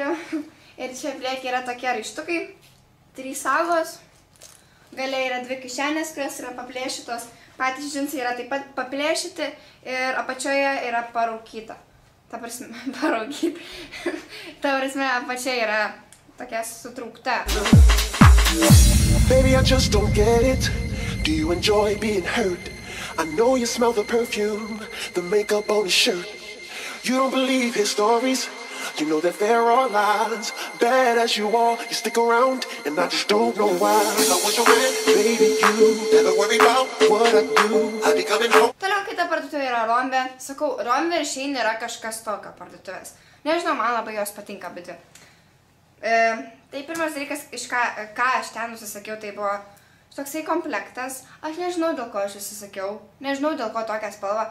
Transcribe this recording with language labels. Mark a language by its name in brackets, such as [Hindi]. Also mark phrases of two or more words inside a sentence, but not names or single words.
[Lithuanian] Ir čia priekį yra tokie raištukai, 3 sagos, galia yra 2 kišenės, kurios yra paplėšytos, patys džinsai yra taip pat paplėšyti ir apačioje yra paraukyta. Ta prasme, paraukyta. Ta prasme, apačia yra tokia sutrūkta. [English] Baby, I just don't get it. Do you enjoy being hurt? I know you smell the perfume, the makeup on his shirt. You don't believe his stories. You know that there are lies. Bad as you are, you stick around, and I just don't know why. I want you with, baby, you never worry about what I do. I be coming home. [Lithuanian] Toliau kita parduotuvė yra Rombe. Sakau, Rombe ir šiandien yra kažkas tokio parduotuvės. Nežinau, man labai jos patinka, bet tai pirmas dalykas, ką aš ten nusisakiau, tai buvo toksai komplektas. Aš nežinau, dėl ko aš užsisakiau. Nežinau, dėl ko tokia spalva.